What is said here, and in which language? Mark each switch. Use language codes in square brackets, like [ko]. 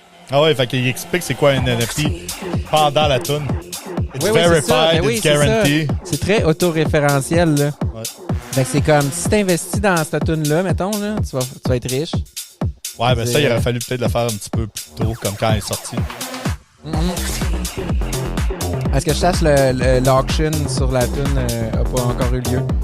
[fr] Ah ouais, fait qu'il explique c'est quoi un NFT pendant la tune. [en] It's verified, it's guaranteed. [fr] C'est très autoréférentiel, là. Ouais. Fait que c'est comme, si t'investis dans cette tune-là, mettons, là, tu vas être riche. Ouais, ben ça, il aurait fallu peut-être le faire un petit peu plus tôt, comme quand il est sorti. Est-ce que je sache l'auction sur la tune n'a pas encore eu lieu?